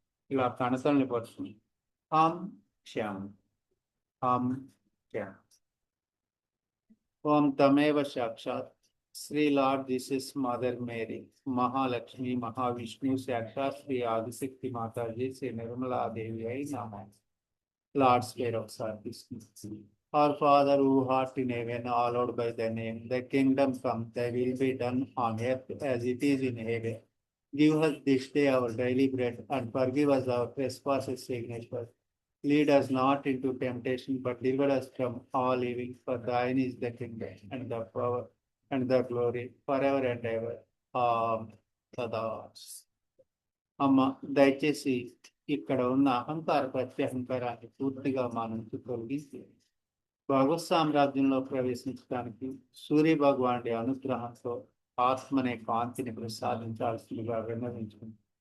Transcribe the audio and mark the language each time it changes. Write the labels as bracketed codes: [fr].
[te] ఇలా కణతల్ని పట్టుకుని హాం శ్యాం హాం శ్యాం. ఓం తమేవ సాక్షాత్ Shri lord Jesus mother Mary Mahalakshmi Mahavishnu సాక్షాత్ శ్రీ ఆదిశక్తి మాతాజీ శ్రీ నిర్మలాదేవి అయి నామం. Lord's Prayer ఒకసారి తీసుకుంటుంది. [en] Our Father who art in heaven, hallowed by thy name. Thy kingdom come, thy will be done on earth as it is in heaven. Give us this day our daily bread, and forgive us our trespasses against us. Lead us not into temptation, but deliver us from all evil. For thine is the kingdom, and the power, and the glory, forever and ever. Sada. [te] అమ్మ దయచేసి ఇక్కడ ఉన్న అహంకార ప్రత్యహంకారాన్ని పూర్తిగా మా నుంచి తొలగించి భగవత్ సామ్రాజ్యంలో ప్రవేశించడానికి సూర్య భగవానుడి అనుగ్రహంతో ఆత్మనే కాంతిని ప్రసాదించాల్సిందిగా విన్నవించుకుంది.